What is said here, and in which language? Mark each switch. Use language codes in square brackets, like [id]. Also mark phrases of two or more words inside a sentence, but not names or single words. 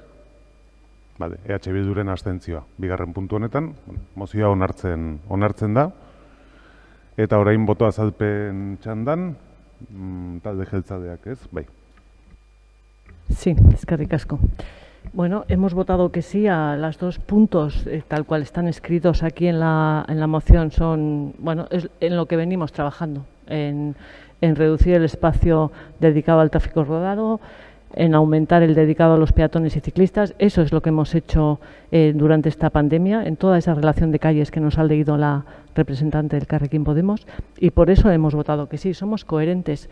[eu] Bale, EH Bilduren abstentzioa. Bigarren puntu honetan, mozioa onartzen da. Eta orain boto azalpen txandan, talde jeltzaleak, ez? Bai. Sí, eskerrik asko. [es] Bueno, hemos votado que sí a los 2 puntos, tal cual están escritos aquí en la moción, son, bueno, es en lo que venimos trabajando, en reducir el espacio dedicado al tráfico rodado, en aumentar el dedicado a los peatones y ciclistas. Eso es lo que hemos hecho durante esta pandemia, en toda esa relación de calles que nos ha leído la representante del Carrequín Podemos, y por eso hemos votado que sí, somos coherentes.